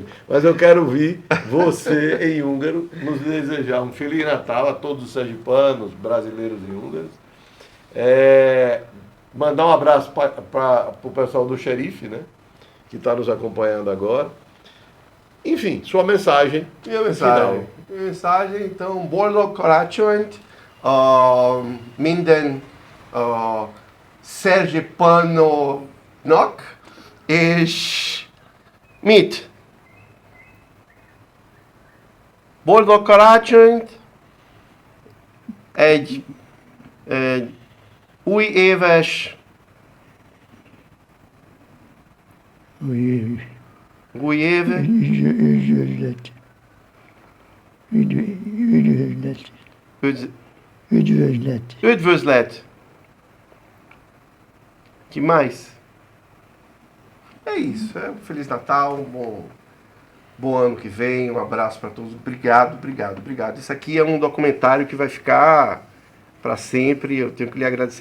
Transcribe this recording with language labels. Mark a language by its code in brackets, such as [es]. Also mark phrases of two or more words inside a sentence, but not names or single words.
[pt] Mas eu quero ouvir você, em húngaro, nos desejar um Feliz Natal a todos os sergipanos, brasileiros e húngaros. Mandar um abraço para o pessoal do xerife, né, que está nos acompanhando agora. Enfim, sua mensagem. Minha mensagem, então, [hu] boldog karácsonyt, minden szerzsipanónak, és mit? Boldog karácsonyt, egy új éves új év. Üdvözlet. [pt] Que mais? É isso. Um Feliz Natal, um bom ano que vem, um abraço para todos. Obrigado. Isso aqui é um documentário que vai ficar para sempre. Eu tenho que lhe agradecer.